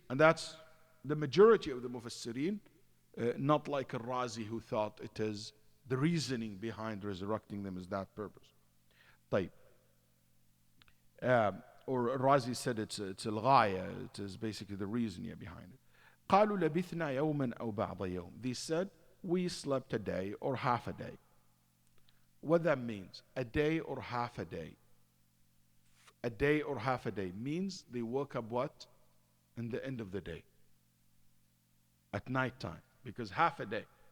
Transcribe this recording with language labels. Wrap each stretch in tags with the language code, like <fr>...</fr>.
<en>And that's the majority of the Mufassirin, not like Al-Razi who thought it is the reasoning behind resurrecting them is that purpose.</en> <ar>طيب.</ar> <en>Or Razi said it's al-ghaya, it is basically the reason behind it.</en> <ar>قالوا لبثنا يوما أو بعض يوم.</ar> <en>They said, we slept a day or half a day. What that means, a day or half a day. A day or half a day means they woke up what? In the end of the day. At night time. Because half a day.</en>